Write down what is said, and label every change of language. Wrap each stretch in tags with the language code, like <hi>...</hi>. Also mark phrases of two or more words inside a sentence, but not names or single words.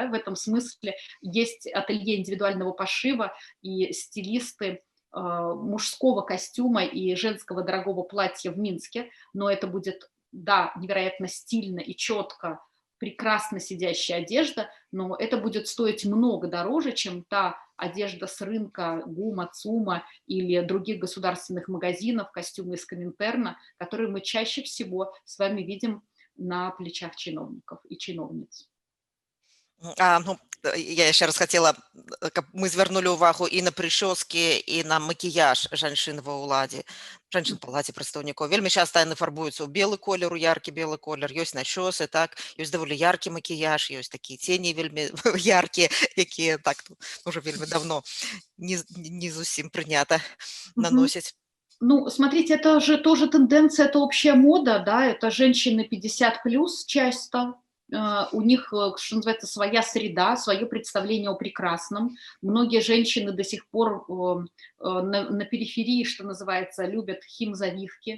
<ru>В этом смысле есть ателье индивидуального пошива и стилисты мужского костюма и женского дорогого платья в Минске, но это будет, да, невероятно стильно и четко, прекрасно сидящая одежда, но это будет стоить много дороже, чем та одежда с рынка ГУМа, ЦУМа или других государственных магазинов, костюмы из Коминтерна, которые мы чаще всего с вами видим на плечах чиновников и чиновниц.</ru> <be>Я яшчэ раз хацела, каб мы звярнулі ўвагу і на прычоскі, і на макіяж жанчын ва ўладзе, жанчын палаце прадстаўнікоў. Вельмі часта яны фарбуюцца ў белы колер, у яркі белы колер, ёсць начосы, так, ёсць даволі яркі макіяж, ёсць такія цені вельмі яркія, якія так уже вельмі давно не зусім прынята наносіць. Ну,</be> <ru>смотрите, это же тоже тенденция, это общая мода, да, это женщины 50 плюс часто, у них, что называется, своя среда, свое представление о прекрасном. Многие женщины до сих пор на периферии, что называется, любят химзавивки.</ru>